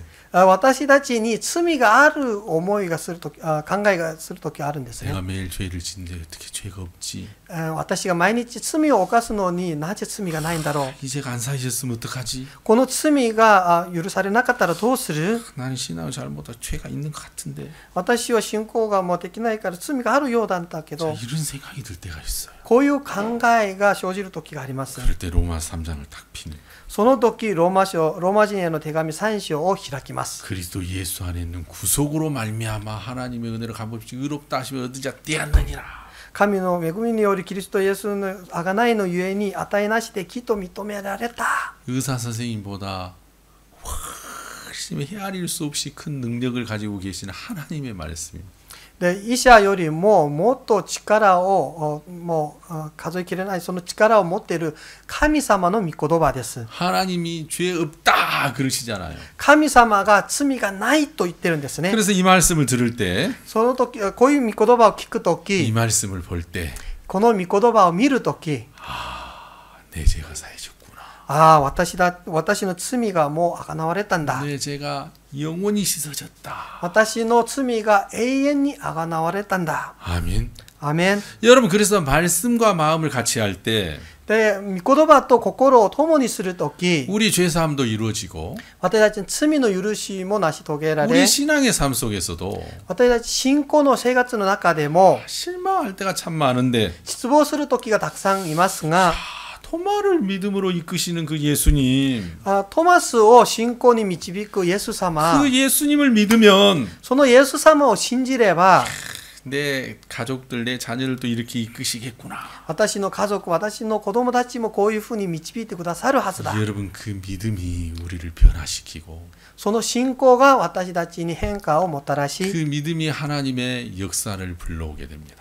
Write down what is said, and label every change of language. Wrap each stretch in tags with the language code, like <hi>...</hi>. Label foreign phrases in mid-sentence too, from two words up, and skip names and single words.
<ja>私たちに罪がある思いがするとき、考えがするときあるんですね。</ja> <ko>내가 매일 죄를 짓는데 어떻게 죄가 없지?</ko> <ja>私が毎日罪を犯すのになぜ罪がないんだろう。</ja> <ko>이 죄가 안 사해졌으면 어떡하지?</ko> <ja>この罪が許されなかったらどうする？</ja> <ko>나는 신앙을 잘 못하고 죄가 있는 것 같은데.</ko> <ja>私は信仰がもうできないから罪があるようなんだけ</ja> <ko>자,</ko> <ja>ど、</ja> <ko>이런 생각이 들 때가 있어요.</ko> <ja>こういう考えが生じる時があります。</ja> <ko>그럴 때 로마 3장을 딱 피는.</ko> <ja>その時ローマ人への手紙3章を開きます。</ja> <ko>그리스도 예수 안에 있는 구속으로 말미암아 하나님의 은혜를 값없이 의롭다 하시며 얻은 자 떼었느니라.</ko> <ja>神の恵みによりキリストイエスの贖いのゆえに値なしで義と認められた。</ja> <ko>의사 선생님보다 훨씬 헤아릴 수 없이 큰 능력을 가지고 계시는 하나님의 말씀입니다.</ko> <ja>で医者よりももっと力をもう数えきれないその力を持っている神様の御言葉です。</ja> <ko>하나님이 죄 없다 그러시잖아요.</ko> <ja>神様が罪がないと言ってるんですね。</ja> <ko>그래서 이 말씀을 들을 때,</ko> <ja>その時こういう御言葉を聞くと</ja> <ko>이</ko> <ja>き、</ja> <ko>말씀을 볼 때,</ko> <ja>この御言葉を見るとき、</ja> <ko>내 죄가 사해졌구나.</ko> <ja>私の罪がもう贖われたんだ。</ja> <ko>내 죄가 영원히 씻어졌다.</ko> <ja>私の罪が永遠に贖われたんだ。</ja> <ko>아멘.</ko> <ja>アメン。</ja> <ko>여러분 그래서 말씀과 마음을 같이 할 때</ko> <ja>で、御言葉と心を共にするとき、</ja> <ko>우리 죄 사함도 이루어지고</ko> <ja>私たちの罪の許しも成し遂げられ、</ja> <ko>우리 신앙의 삶 속에서도</ko> <ja>私たち信仰の生活の中でも</ja> <ko>실망할 때가 참 많은데</ko> <ja>失望する時がたくさんいますが、</ja> <ko>토마를 믿음으로 이끄시는 그 예수님,</ko> <ja>トマスを信仰に導くイエス様、</ja> <ko>그 예수님을 믿으면</ko> <ja>そのイエス様を信じれば、</ja> <ko>내 가족들, 내 자녀를 또 이렇게 이끄시겠구나.</ko> <ja>私の家族、私の子供たちもこういうふうに導いてくださるはずだ。</ja> <ko>여러분 그 믿음이 우리를 변화시키고</ko> <ja>その信仰が私たちに変化をもたら</ja> <ko>그</ko> <ja>し、</ja> <ko>믿음이 하나님의 역사를 불러오게 됩니다.</ko>